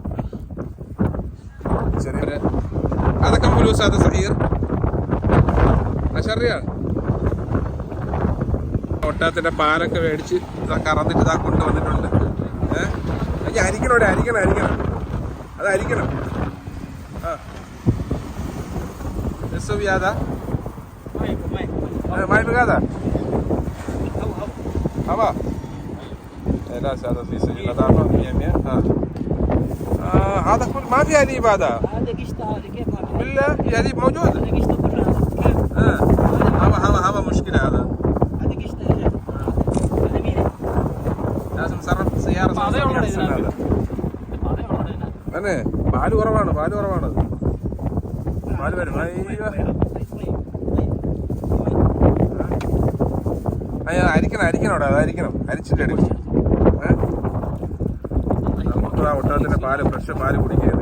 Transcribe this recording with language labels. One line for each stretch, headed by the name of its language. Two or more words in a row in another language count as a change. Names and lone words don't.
Malayalam: ചെറിയ അതൊക്കെ ഫുലൂസ്, അത് സഹീർ അഷറിയാണ്. ഒട്ടകത്തിന്റെ പാലൊക്കെ മേടിച്ച് കറന്നിട്ട് ഇതാ കൊണ്ടുവന്നിട്ടുണ്ട്. അരിക്കണം ഇവിടെ, അരിക്കണം അത് അരിക്കണം.
Arabic: تسوي هذا؟ ما يبغى هذا؟ هوا؟ لا هذا في سجل نظافة 100. هذا كل ما في حليب هذا؟ هذا قشطة، هذا كيف ما في؟ بالله في حليب موجود؟ هذا قشطة كلها كيف؟ هوا مشكلة هذا. هذا قشطة يا شيخ. هذا مين؟ لازم نصرف سيارة أحسن هذا.
Malayalam: أنا പാല് കുറവാണ് പാല് വരും. അരിക്കണം അവിടെ, അരിക്കണം, അരിച്ചിട്ട് എടുക്കും. നമുക്ക് ആ ഒട്ടകത്തിന്റെ പാല് ഫ്രഷ് പാല് കുടിക്കുകയാണ്.